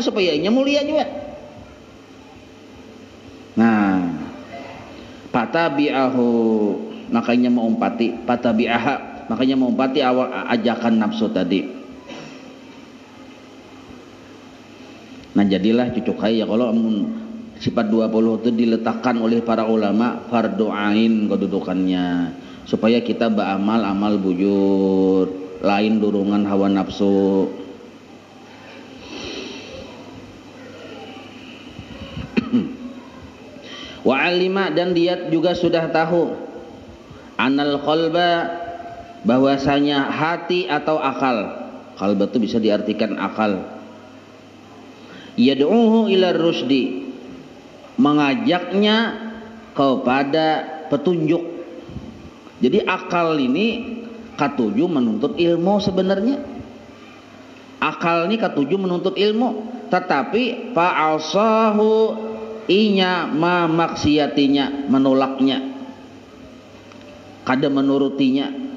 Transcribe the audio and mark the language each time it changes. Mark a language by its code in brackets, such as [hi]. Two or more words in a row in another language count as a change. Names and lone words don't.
[id] Supaya ianya mulia juga. Nah, fatabi'ahu, makanya mengumpati, fatabi'aha, makanya mengumpati ajakan nafsu tadi. [bjn] Nah jadilah cucuk ya kalau sifat 20 itu diletakkan oleh para ulama fardu ain kedudukannya, supaya kita beramal amal bujur, lain dorongan hawa nafsu. [ar] Wa alima, [id] dan dia juga sudah tahu, [ar] anal qalba, [id] bahwasanya hati atau akal. Qalba itu bisa diartikan akal. [ar] Yad'uhu ila rusdi, [id] mengajaknya kepada petunjuk. [bjn] Jadi akal ini katuju menuntut ilmu sebenarnya. Akal ini katuju menuntut ilmu, tetapi fa'asahu, inya memaksiatinya, menolaknya, kada menurutinya.